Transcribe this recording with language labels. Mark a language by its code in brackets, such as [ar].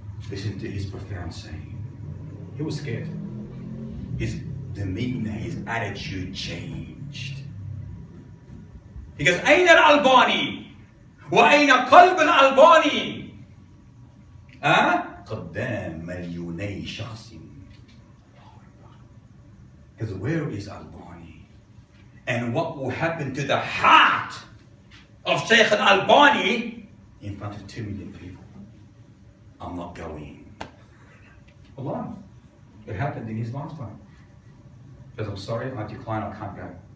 [en] Listen to his profound saying. He was scared. His demeanor, his attitude changed. He goes, [ar] أين الألباني؟ وأين قلب الألباني؟ قدام مليوني شخص. [en] Because where is Albani? And what will happen to the heart of Sheikh Al-Albani in front of 2 million people? I'm not going. Allah. It happened in his lifetime. Because I'm sorry, I decline, I can't go.